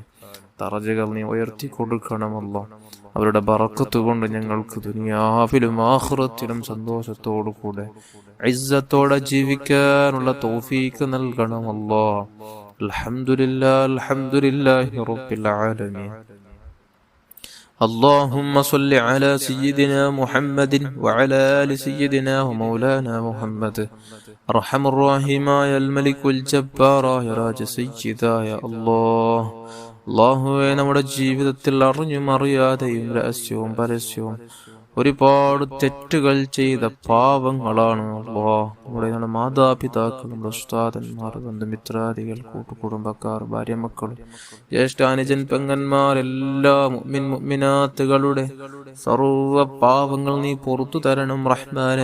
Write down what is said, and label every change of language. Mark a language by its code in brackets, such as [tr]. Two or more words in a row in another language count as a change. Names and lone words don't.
[ml] ദറജകൾ നീ ഉയർത്തി കൊടുക്കണം അവരുടെ ബറക്കത്ത് കൊണ്ട് ഞങ്ങൾക്ക് ദുനിയാവിലും ആഖിറത്തിലും സന്തോഷത്തോടു കൂടെ ഇസ്സത്തോടെ ജീവിക്കാനുള്ള തൗഫീഖ് നൽകണം [ar] الحمد لله الحمد لله رب العالمين. اللهم صل على سيدنا محمد وعلى آل سيدنا ومولانا محمد أرحم الراحمين يا الملك الجبار يا راج سيدا يا الله. [ml] അല്ലാഹുവേ നമ്മുടെ ജീവിതത്തിൽ അറിഞ്ഞും അറിയാതെയും രഹസ്യവും പരസ്യവും ഒരുപാട് തെറ്റുകൾ ചെയ്ത പാവങ്ങളാണ് നമ്മുടെ മാതാപിതാക്കൾ, നമ്മുടെ ഉസ്താദന്മാർ, ബന്ധുമിത്രാദികൾ, കൂട്ടുകുടുംബക്കാർ, ഭാര്യ, മക്കൾ, ജ്യേഷ്ഠാനുജൻ, പെങ്ങന്മാർ, എല്ലാ മുഅ്മിനാത്തുകളുടെ സർവ്വ പാവങ്ങൾ നീ പുറത്തു തരണം റഹ്മാനെ.